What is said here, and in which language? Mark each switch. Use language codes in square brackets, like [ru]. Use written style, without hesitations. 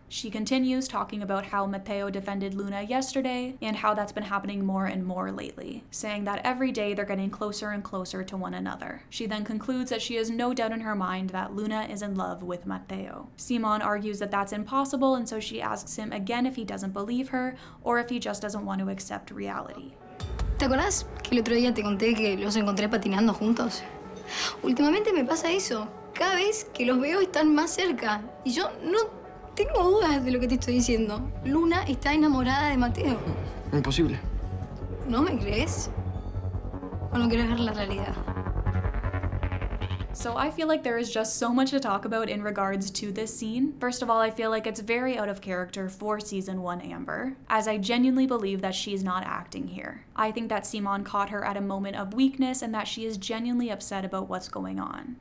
[en] She continues talking about how Mateo defended Luna yesterday, and how that's been happening more and more lately, saying that every day they're getting closer and closer to one another. She then concludes that she has no doubt in her mind that Luna is in love with Mateo. Simón argues that that's impossible, and so she asks him again if he doesn't believe her, or if he just doesn't want to accept reality. [es] ¿Te acordás que el otro día te conté que los encontré patinando juntos? Últimamente me pasa eso. Cada vez que los veo están más cerca. Y yo no tengo dudas de lo que te estoy diciendo. Luna está enamorada de Mateo. Imposible. ¿No me crees? ¿O no quieres ver la realidad? [en] So I feel like there is just so much to talk about in regards to this scene. First of all, I feel like it's very out of character for season 1 Amber, as I genuinely believe that she's not acting here. I think that Simón caught her at a moment of weakness and that she is genuinely upset about what's going on.